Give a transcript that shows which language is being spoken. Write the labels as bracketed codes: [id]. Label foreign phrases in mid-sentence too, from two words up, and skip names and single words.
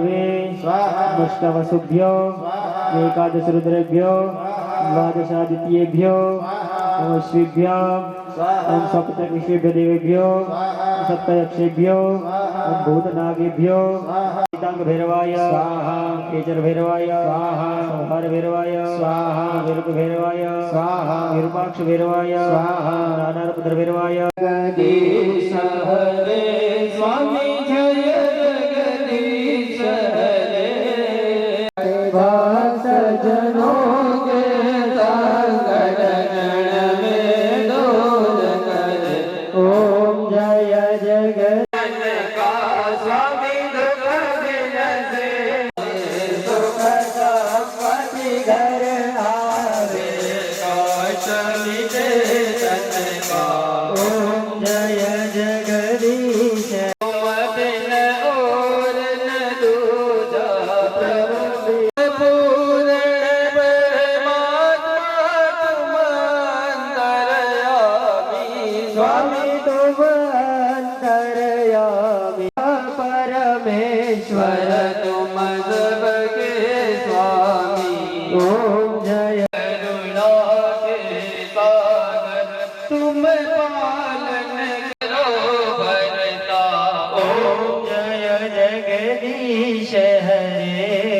[sa] वैष्णवसुभ्यो एकादश रुद्रेभ्यो द्वादशादित्येभ्यो श्रीभ्यो सप्तविश्वेभ्यो देवेभ्यो सप्तयक्षेभ्यो भूतनागेभ्यो भैरवाय स्वाहा केचर भैरवाय स्वाहा संहार भैरवाय स्वाहा विरूप भैरवाय स्वाहा विरूपाक्ष भैरवाय स्वाहा नानारुद्र भैरवाय [hi] जगदीश हरे स्वामी जय जगदीश हरे सजनों के संकट में दूर करे ओम जय जगदीश स्वामी दुख विनसे सुख संपत्ति घर आवे कौशली दे तन का ओम जय जगदीश बिन और न दूजा प्रभु पूर्ण परमात्मा तुम अंतरयामी स्वामी तुम अंतरयामी परमेश्वर तुम सबके स्वामी ओम जय करुणा के सागर तुम पालन करो भरता ओम जय जगदीश हरे